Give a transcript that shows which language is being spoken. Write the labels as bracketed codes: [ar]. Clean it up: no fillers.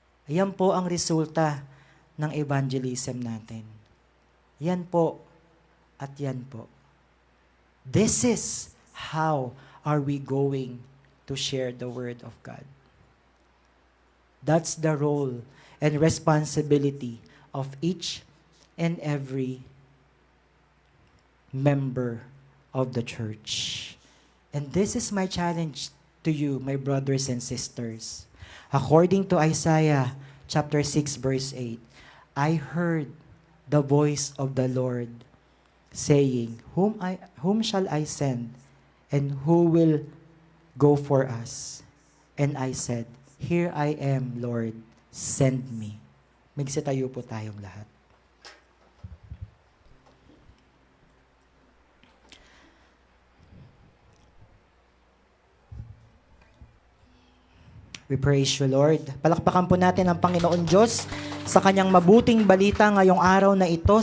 [tl] Ayan po ang resulta ng evangelism natin. Yan po at yan po. [en] This is how are we going to share the Word of God. That's the role and responsibility of each and every member of the church. And this is my challenge to you, my brothers and sisters. According to Isaiah chapter 6 verse 8, I heard the voice of the Lord saying, Whom shall I send, and who will go for us? And I said, Here I am, Lord, send me. [tl] Magsitayo po tayong lahat. [en] We praise you, Lord. [tl] Palakpakan po natin ang Panginoon Diyos sa kanyang mabuting balita ngayong araw na ito.